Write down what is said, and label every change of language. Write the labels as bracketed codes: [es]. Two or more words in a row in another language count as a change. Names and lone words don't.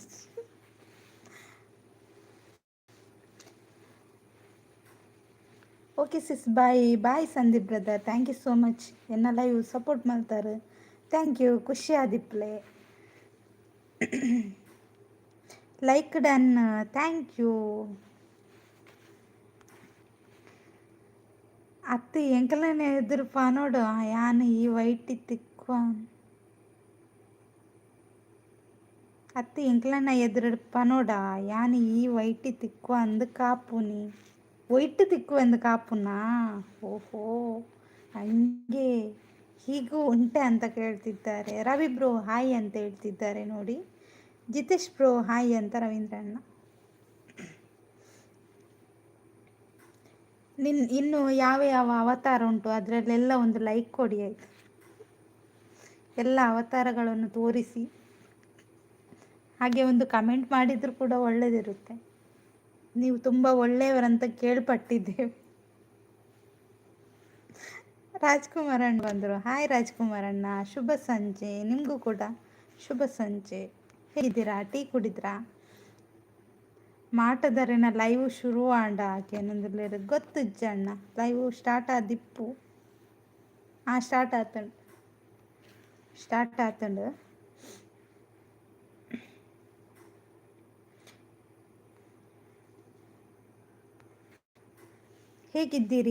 [en] Okay sis bye Sandeep brother, thank you so much. [kn] ಎನ್ನ [en] live support [kn] ಮಾಡ್ತಾರೆ, [en] thank you. [tcy] ಖುಷಿ ಆದಿಪ್ಲೆ [en] like done, thank you. [tcy] ಅತ್ತೆ ಎಂಕಲನೆ ಎದುರು ಪನೋಡು ಯಾನು ಈ ವೈಟ್ ತಿಕ್ಕು ಅತ್ತೆ ಎಂಕಲನ ಎದುರು ಪನೋಡ ಯಾನು ಈ ವೈಟ್ ತಿಕ್ಕು ಅಂದು ಕಾಪುನಿ ಒಯ್ಟು ತಿಕ್ಕು ಎಂದು ಕಾಪುನಾ. [kn] ಓಹೋ ಹಂಗೆ ಹೀಗೂ ಉಂಟೆ ಅಂತ ಕೇಳ್ತಿದ್ದಾರೆ. ರವಿ [en] bro hi [kn] ಅಂತ ಹೇಳ್ತಿದ್ದಾರೆ ನೋಡಿ. ಜಿತೇಶ್ [en] bro hi [kn] ಅಂತ ರವೀಂದ್ರಣ್ಣ. ಇನ್ನು ಯಾವ ಅವತಾರ ಉಂಟು ಅದರಲ್ಲೆಲ್ಲ ಒಂದು ಲೈಕ್ ಕೊಡಿ ಆಯಿತು. ಎಲ್ಲ ಅವತಾರಗಳನ್ನು ತೋರಿಸಿ, ಹಾಗೆ ಒಂದು ಕಮೆಂಟ್ ಮಾಡಿದರೂ ಕೂಡ ಒಳ್ಳೆಯದಿರುತ್ತೆ. ನೀವು ತುಂಬ ಒಳ್ಳೆಯವರಂತ ಕೇಳ್ಪಟ್ಟಿದ್ದೇವೆ. ರಾಜ್ಕುಮಾರ್ ಅಣ್ಣ ಬಂದರು. ಹಾಯ್ ರಾಜ್ಕುಮಾರ್ ಅಣ್ಣ, ಶುಭ ಸಂಜೆ. ನಿಮಗೂ ಕೂಡ ಶುಭ ಸಂಜೆ. ಹೇಗಿದ್ದೀರಾ? ಟೀ ಕುಡಿದ್ರಾ? [tcy] ಮಾಟದರಿನ ಲೈವ್ ಶುರು ಆಂಡ ಏನಂದ್ರೆ ಗೊತ್ತಿಜ್ಜ ಅಣ್ಣ. [en] live start [tcy] ಆದಿಪ್ಪು. ಸ್ಟಾರ್ಟ್ ಆತಂಡು. [kn] ಹೇಗಿದ್ದೀರಿ?